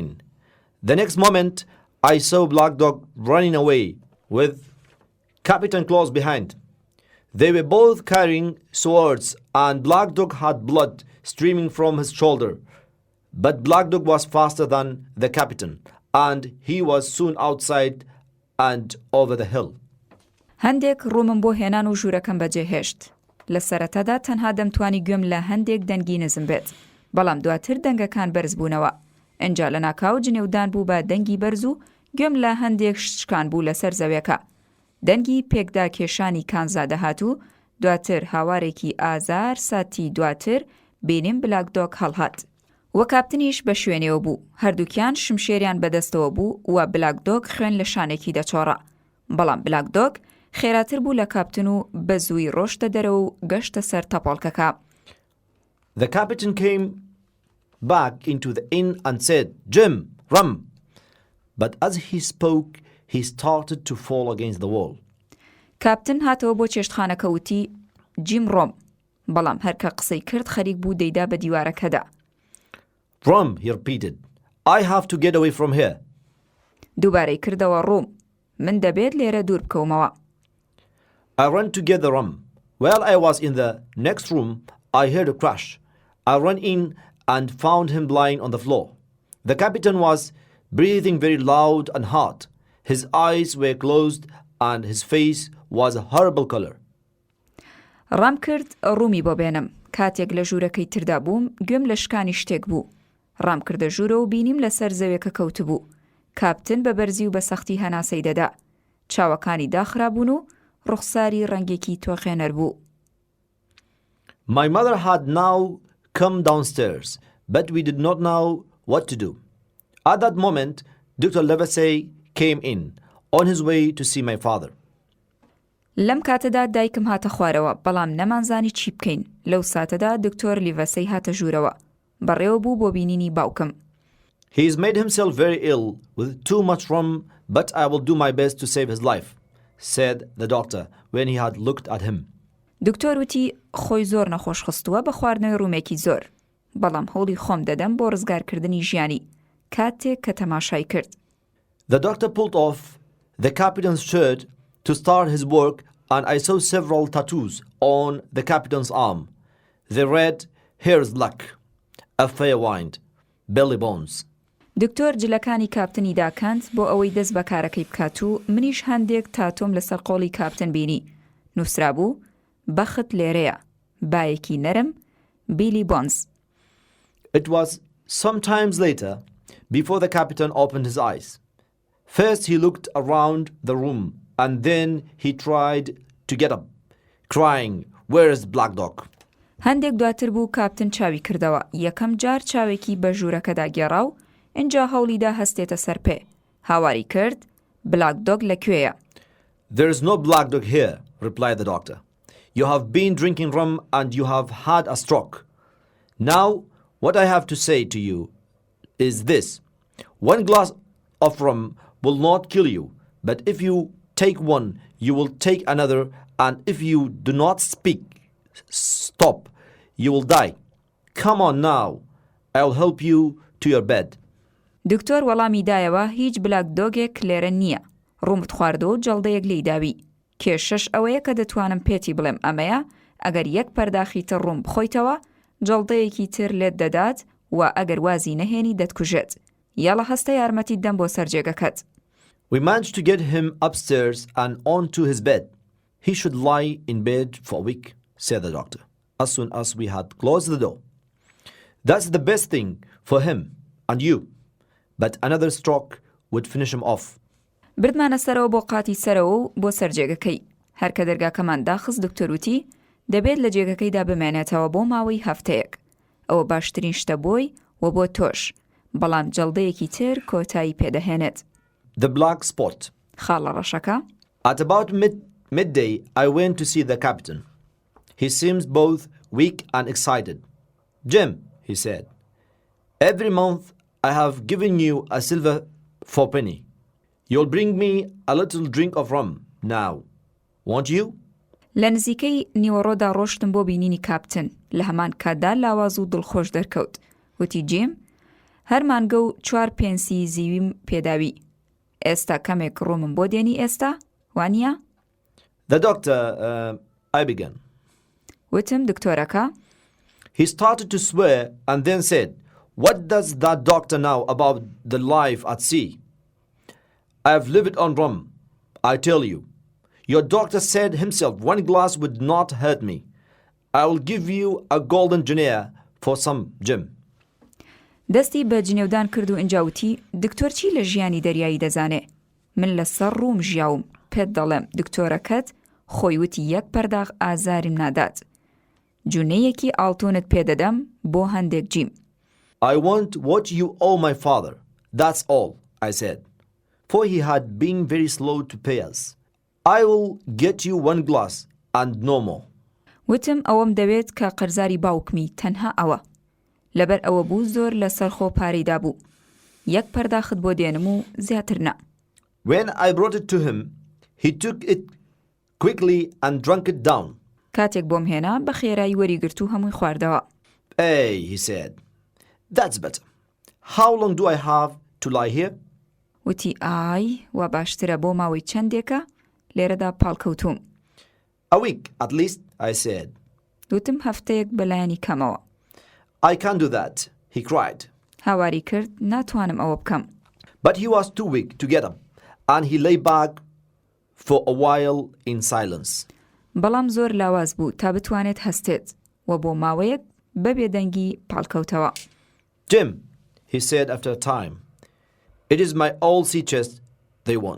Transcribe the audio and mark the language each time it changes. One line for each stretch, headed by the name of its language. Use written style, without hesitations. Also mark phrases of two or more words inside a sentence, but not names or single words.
English: The next moment, I saw Black Dog running away with Captain close behind. They were both carrying swords, and Black Dog had blood streaming from his shoulder. But Black Dog was faster than the captain, and he was soon outside and over the hill.
Central Kurdish: هەندێک ڕوومم بۆ هێنان و ژوورەکەم بەجێهێشت. لە سەرەتادا تەنها دەمتوانی گوێم لە هەندێک دەنگی نزم بێت، بەڵام دواتر دەنگەکان بەرز بوونەوە. ئەنجا لە ناکاو جنێودان بوو بە دەنگی بەرز و گوێم لە هەندێک شتشکان بوو لەسەر زەویەکە. دەنگی پێکدا کێشانی کانزا دەهات و دواتر هاوارێکی ئازار ساتی دواتر بینیم بلاک دۆگ هەڵهات. وە کاپتنیش بە شوێنێوە بوو. هەردووکیان شمشێریان بەدەستەوە بوو و بلاک دۆگ خوێن لە شانێکی دەچۆڕە. بەڵام بلاک دۆگ خێراتر بوو لە کاپتن و بە زووی ڕۆشتە دەرەوە و گەشتە سەر تەپۆڵکەکە.
English: The captain came back into the inn and said, Jim, rum. But as he spoke, he started to fall against the wall.
Central Kurdish: کاپتن هاتەوە بۆ چێشتخانەکە وتی جیم ڕۆم. بەڵام هەرکە قسەی کرد خەریک بوو دەیدا بە دیوارەکەدا.
English: Rum, he repeated. I have to get away from here.
Central Kurdish: دووبارەی کردەوە ڕۆم. من دەبێت لێرە دوور بکەومەوە.
English: I ran to get the rum. While I was in the next room, I heard a crash. I ran in and found him lying on the floor. The captain was breathing very loud and hard. His eyes were closed and his face was a horrible color.
Central Kurdish: ڕام کرد ڕوومی بۆ بێنم. کاتێک لە ژوورەکەی تردا بووم گوێم لە شکانی شتێک بوو. ڕام کردە ژوورە و بینیم لەسەر زەویەکە کەوت بوو. کاپتن بە بەرزی و بە سەختی هەناسەی دەدا. چاوەکانی داخرابوون و ڕوخساری ڕەنگێکی تۆخێنەر بوو.
English: My mother had now come downstairs, but we did not know what to do. At that moment, Dr. Livesey came in, on his way to see my father.
Central Kurdish: لەم کاتەدا دایکم هاتە خوارەوە، بەڵام نەمانزانی چی بکەین. لەو ساتەدا دکتۆر لیڤەسەی هاتە ژوورەوە. بەڕێوە بوو بۆ بینینی باوکم.
English: He's made himself very ill with too much rum, but I will do my best to save his life, said the doctor when he had looked at him.
Central Kurdish: دکتۆر وتی خۆی زۆر نەخۆش خستووە بە خواردنەوەی ڕوومێکی زۆر. بەڵام هەوڵی خۆم دەدەم بۆ ڕزگارکردنی ژیانی کاتێک کە تەماشای کرد.
English: The doctor pulled off the captain's shirt to start his work, and I saw several tattoos on the captain's arm. They read, "Here's luck, a fair wind, belly bones."
Central Kurdish: دکتۆر جلەکانی کاپتنی داکاند بۆ ئەوەی دەست بە کارەکەی بکات و منیش هەندێک تاتۆم لەسەر قۆڵی کاپتن بینی. نووسرا بوو بەخت لێرەیە، بایەکی نەرم، بیلی بۆنز.
English: It was some times later before the captain opened his eyes. First he looked around the room and then he tried to get up, crying, "Where is Black Dog?"
Central Kurdish: هەندێک دواتر بوو کاپتن چاوی کردەوە. یەکەم جار چاوێکی بە ژوورەکەدا گێڕا و ئینجا هەوڵیدا هەستێتە سەر پێ. هاواری کرد بلاک دۆگ لەکوێیە؟
English: "There is no Black Dog here," replied the doctor. "You have been drinking rum and you have had a stroke. Now, what I have to say to you is this. One glass of rum will not kill you, but if you take one, you will take another, and if you do not stop, you will die. Come on now. I'll help you to your bed."
Central Kurdish: دکتۆر وەڵامی دایەوە هیچ بلاک دۆگێک لێرە نییە. ڕوومت خواردەوە و جەڵدەیەک لێی داوی. کێشەش ئەوەیە کە دەتوانم پێتی بڵێم ئەمەیە ئەگەر یەک پەرداخی تر ڕووم بخۆیتەوە جەڵدەیەکی تر لێت دەدات و ئەگەر وازی نەهێنی دەتکوژێت. یاڵە هەستە یارمەتی دەم بۆ سەرجێگەکەت.
English: We managed to get him upstairs and onto his bed. He should lie in bed for a week, said the doctor. as soon as we had closed the door. That's the best thing for him and you, but another stroke would finish him off.
Central Kurdish: بردمانە سەرەوە بۆ قاتی سەرەوە و بۆ سەر جێگەکەی. هەر کە دەرگاکەمان داخست دکتۆر وتی دەبێت لە جێگەکەیدا بمێنێتەوە بۆ ماوەی هەفتەیەک. ئەوە باشترین شتە بۆی و بۆ تۆش. بەڵام جەڵدەیەکی تر کۆتایی پێدەهێنێت.
English: The black spot.
Central Kurdish: خاڵە ڕەشەکە.
English: At about midday, I went to see the captain. He seems both weak and excited. Jim, he said, every month I have given you a silver fourpenny. You'll bring me a little drink of rum now, won't you?
Central Kurdish: لە نزیکەی نیوەڕۆدا ڕۆشتم بۆ بینینی کاپتن. لە هەمان کاتدا لاواز و دڵخۆش دەرکەوت. وتی جیم، هەر مانگە و 4 پێنسی زیویم پێداوی. ئێستا کەمێک ڕۆمم بۆ دێنی ئێستا؟ وانیە؟
English: The doctor, I began.
Central Kurdish: وتم دکتۆرەکە.
English: He started to swear and then said, what does that doctor know about the life at sea? I've lived on rum, I tell you. Your doctor said himself 1 glass would not hurt me. I will give you a golden guinea for some, Jim.
Central Kurdish: دەستی بە جنێودان کرد و ئنجاوتی دکتۆر چی لە ژیانی دەریایی دەزانێ؟ من لەسەر ڕووم ژیاوم پێت دەڵێم دکتۆرەکەت خۆی وتی 1 پەرداغ ئازاریم نادات. جونەیەکی ئاڵتونت پێدەدەم بۆ هەندێک جیم.
English: I want what you owe my father. That's all, I said. For he had been very slow to pay us. I will get you 1 glass and no more.
Central Kurdish: وتم ئەوەم دەوێت کە قەرزاری باوکمی تەنها ئەوە. لەبەر ئەوە بوو زۆر لەسەر خۆ پارەیدا بوو. 1 پەرداخت بۆ دێنم و زیاتر نا.
English: When I brought it to him, he took it quickly and drank it down.
Central Kurdish: کاتێک بۆم هێنا بە خێرایی وەریگرت و هەمووی خواردەوە.
English: Hey, he said, that's better. How long do I have to lie here?
Central Kurdish: وتی ئای وا باشترە بۆ ماوەی چەندێکە لێرەدا پاڵکەوتوم.
English: A week, at least, I said.
Central Kurdish: وتم هەفتەیەک بەلایانی کەمەوە.
English: I can't do that, he cried.
Central Kurdish: هاواری کرد ناتوانم ئەوە بکەم.
English: But he was too weak to get up, and he lay back for a while in silence.
Central Kurdish: بەڵام زۆر لاواز بوو تا بتوانێت هەستێت و بۆ ماوەیەک بەبێ دەنگی پاڵکەوتەوە.
English: Jim, he said after a time, it is my old sea chest they want.